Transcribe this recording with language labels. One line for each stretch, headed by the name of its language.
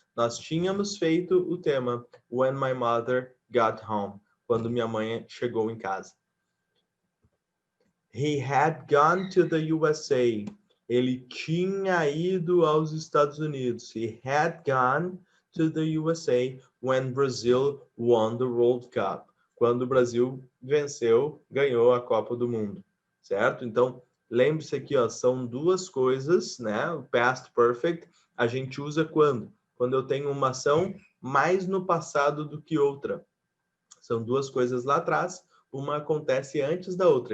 Portuguese: Nós tínhamos feito o tema
English: when my mother got home,
Portuguese: quando minha mãe chegou em casa.
English: He had gone to the USA.
Portuguese: Ele tinha ido aos Estados Unidos.
English: He had gone to the USA when Brazil won the World Cup.
Portuguese: Quando o Brasil venceu, ganhou a Copa do Mundo, certo? Então, lembre-se aqui, ó, são duas coisas, né? O past perfect a gente usa quando? Quando eu tenho uma ação mais no passado do que outra. São duas coisas lá atrás, uma acontece antes da outra.